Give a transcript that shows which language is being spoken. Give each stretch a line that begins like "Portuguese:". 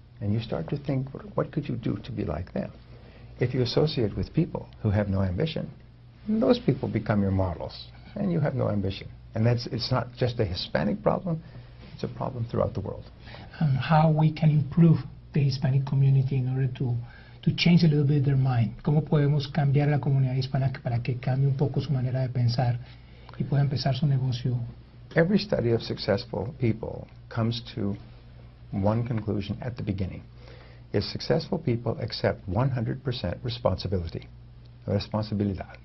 English: And you start to think, what could you do to be like them? If you associate with people who have no ambition, those people become your models, and you have no ambition. And it's not just a Hispanic problem, it's a problem throughout the world. How we can improve the Hispanic community in order to change a little bit their mind.
Spanish: ¿Cómo podemos cambiar la comunidad hispana para que cambie un poco su manera de pensar y pueda empezar su negocio?
English: Every study of successful people comes to one conclusion at the beginning. Is successful people accept 100% responsibility. Responsabilidad.